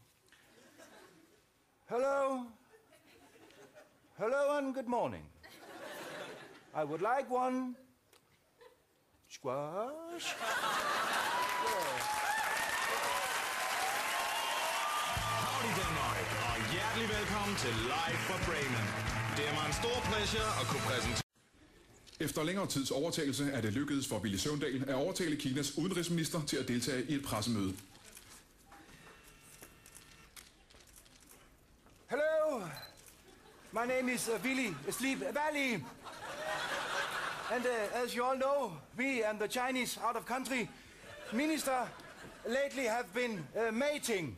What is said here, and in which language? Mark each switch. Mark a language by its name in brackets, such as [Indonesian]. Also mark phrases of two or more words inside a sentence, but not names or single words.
[English] Hello. Hello and good morning. I would like one squash. [Danish] Howdy Danmark, og hjertelig velkommen til Live fra Bremen. Det er mig en stor pleasure at kunne præsentere. Efter længere tids overtagelse er det lykkedes for Villy Søvndal at overtale Kinas udenrigsminister til at deltage i et pressemøde. [English] Hello, my name is Willy Sleep Valley. And as you all know, we and the Chinese out-of-country minister lately have been mating.